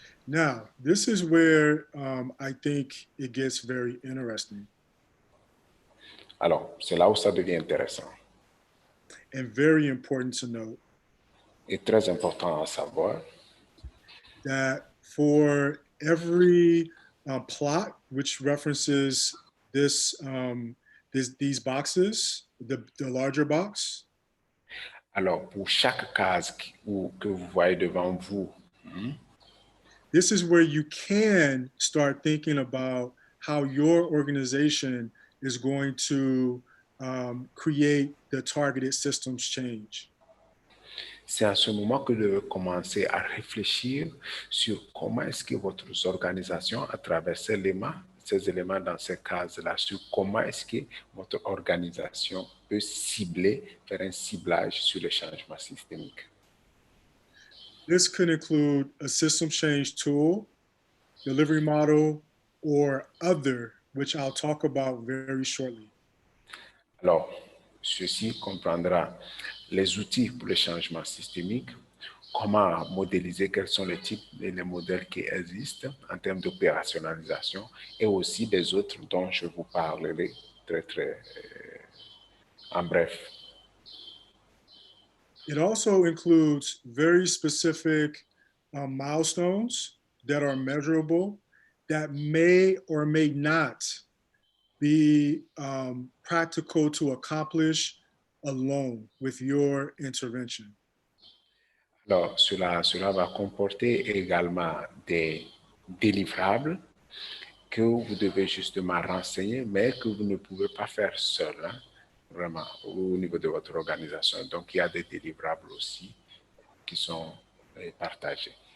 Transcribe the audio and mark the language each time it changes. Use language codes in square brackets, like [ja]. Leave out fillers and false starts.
[en] Now, this is where I think it gets very interesting. [fr] Alors, c'est là où ça devient intéressant. [en] And very important to note. [fr] Et très important à savoir. [en] That for every plot which references this, these boxes, the larger box. [fr] Alors, pour chaque case que vous voyez devant vous, [en] this is where you can start thinking about how your organization is going to create the targeted systems change. [fr] C'est à ce moment que vous devez commencer à réfléchir sur comment est-ce que votre organisation, à travers ces éléments dans ces cases-là, sur comment est-ce que votre organisation peut cibler, faire un ciblage sur les changements systémiques. [en] This could include a system change tool, delivery model, or other, which I'll talk about very shortly. [fr] Alors, ceci comprendra les outils pour les changements systémiques, comment modéliser, quels sont les types et les modèles qui existent en termes d'opérationnalisation et aussi des autres dont je vous parlerai très en bref. [en] It also includes very specific milestones that are measurable that may or may not be practical to accomplish alone with your intervention. [fr] Alors, cela va comporter également des délivrables que vous devez justement renseigner, mais que vous ne pouvez pas faire seul, vraiment, au niveau de votre organisation. Donc, il y a des délivrables aussi qui sont partagés.